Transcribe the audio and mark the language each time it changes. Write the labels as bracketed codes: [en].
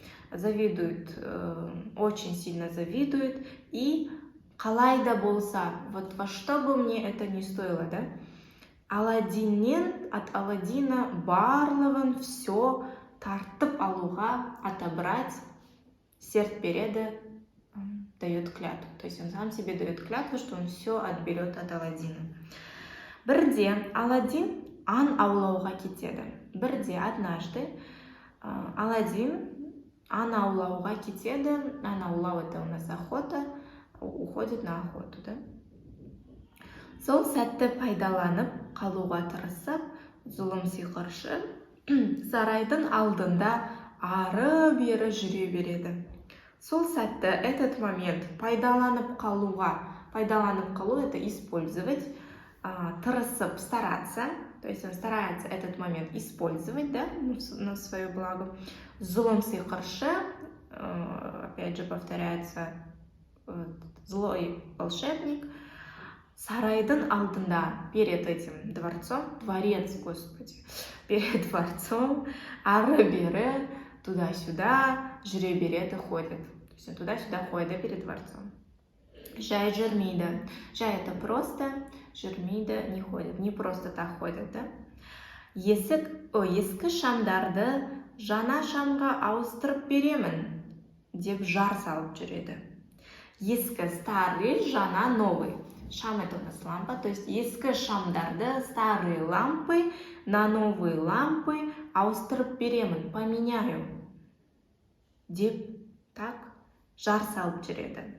[ru] завидует, очень сильно завидует, и [kk] қалай да болса, [ru] вот во что бы мне это ни стоило, да, [kk] Аладдиннен, [ru] от Аладдина [kk] барлығын [ru] все [kk] тартып алуға, [ru] отобрать, [kk] серт береді, [ru] дает клятву. То есть он сам себе дает клятву, что он все отберет от Аладдина. [kk] Бірде Аладдин аң аулауға кетеді. Бірде, [ru] однажды, [kk] Аладдин аң аулауға кетеді. Аң аулау [ru] это у нас охота, уходит на охоту, да? [kk] Сол сәтті пайдаланып қалуға тырысып, зұлым сиқыршы сарайдың алдында ары-бері жүре береді. Сол сәтті, [ru] этот момент [kk] пайдаланып қалу [ru] это использовать, [kk] тырысып, [ru] стараться, то есть он старается этот момент использовать, да, на свое благо. [kk] Зұлым сиқыршы [ru] опять же повторяется злой волшебник, [kk] сарайдың алдында, [ru] перед этим дворцом, дворец, господи, перед дворцом, [kk] ары-бері, [ru] туда-сюда, [kk] жүре береді, [ru] ходит. То есть он туда-сюда ходит, перед дворцом. [kk] Жай жүрмейді. Жай [ru] это просто, [kk] жүрмейді, [ru] не ходит. Не просто так ходит, да? [kk] Ескі шамдарды жаңа шамға ауыстырып беремін деп жар салып жүреді. Ескі [ru] старый, [kk] жаңа [ru] новый. Шам это у нас лампа, то есть [kk] ескі шамдарды, [ru] старые лампы на новые лампы [kk] ауыстырып беремін, [ru] поменяю [kk] деп [ru] так [kk] жар салып жүреді.